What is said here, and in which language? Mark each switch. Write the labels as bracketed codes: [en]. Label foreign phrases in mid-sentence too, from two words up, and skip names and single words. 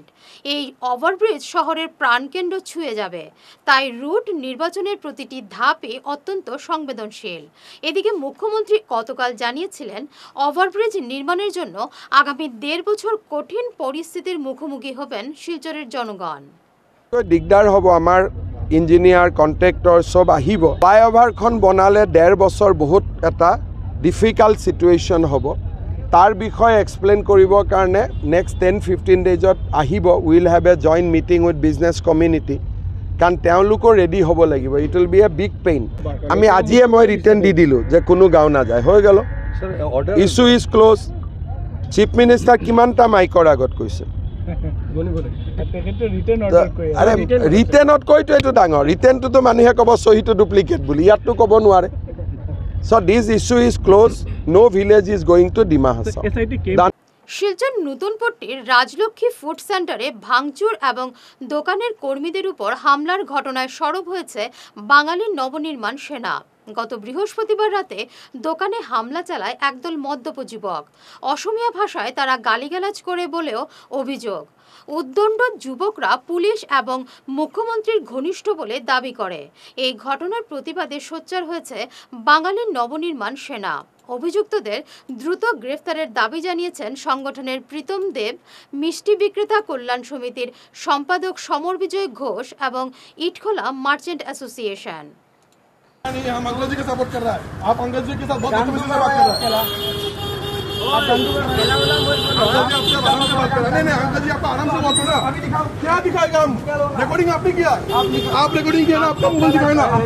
[bn] এই ওভারব্রিজ শহরের প্রাণকেন্দ্র ছুঁয়ে যাবে, তাই রুট নির্বাচনের প্রতিটি ধাপে অত্যন্ত সংবেদনশীল। এদিকে মুখ্যমন্ত্রী গতকাল জানিয়েছিলেন ওভারব্রিজ নির্মাণের জন্য আগামী 1.5 বছর কঠিন পরিস্থিতির মুখোমুখি হবেন শিলচরের জনগণ। [as] দিগদার হব, আমার ইঞ্জিনিয়াৰ কন্ট্ৰেক্টৰ সব আহিব। ফ্লাইঅভাৰখন বনালে 1.5 বছৰ বহুত এটা [en] difficult situation [as] হ'ব। তাৰ বিষয়ে এক্সপ্লেইন কৰিবৰ কাৰণে নেক্সট 10-15 ডেজত আহিব। [en] will have a joint meeting with business community, [as] কাৰণ তেওঁলোকো ৰেডি হ'ব লাগিব। [en] It will be a big pain. [as] আমি আজিয়ে মই ৰিটাৰ্ণ দি দিলোঁ যে কোনো গাঁও নাযায়, হৈ গ'ল, [en] issue is close. Chief Minister [as] কিমানটা মাইকৰ আগত কৈছে আৰে ৰিটেনত কৈতো এইটো ডাঙৰ ৰিটেনটোতো মানুহে ক'ব চহীটো ডুপ্লিকেট বুলি ইয়াততো ক'ব নোৱাৰে [en] so this issue is close no village is going to [as] ডিমা হাছাও [bn] শিলচর নতুনপট্টির রাজলক্ষ্মী ফুড সেন্টারে ভাঙচুর এবং দোকানের কর্মীদের উপর হামলার ঘটনায় সরব হয়েছে বাঙালি নবনির্মাণ সেনা। গত বৃহস্পতিবার রাতে দোকানে হামলা চালায় একদল মদ্যপ যুবক। অসমীয়া ভাষায় তারা গালিগালাজ করে বলেও অভিযোগ। উদ্দণ্ড যুবকরা পুলিশ এবং মুখ্যমন্ত্রীর ঘনিষ্ঠ বলে দাবি করে। এই ঘটনার প্রতিবাদে সোচ্চার হয়েছে বাঙালি নবনির্মাণ সেনা। অভিযুক্তদের দ্রুত গ্রেফতারের দাবি জানিয়েছেন সংগঠনের প্রীতম দেব, মিষ্টি বিক্রেতা কল্যাণ সমিতির সম্পাদক সমর বিজয় ঘোষ এবং ইটখোলা মার্চেন্ট অ্যাসোসিয়েশন। [hi] हम अंग्रेजी के सपोर्ट कर रहा है आप अंग्रेजी के साथ बहुत बदतमीजी से बात कर रहे हैं नहीं अंग्रेजी आपका आराम से बोलते ना क्या दिखाएगा हम रिकॉर्डिंग आपने किया आप रिकॉर्डिंग किया ना आपका मोबाइल दिखाए ना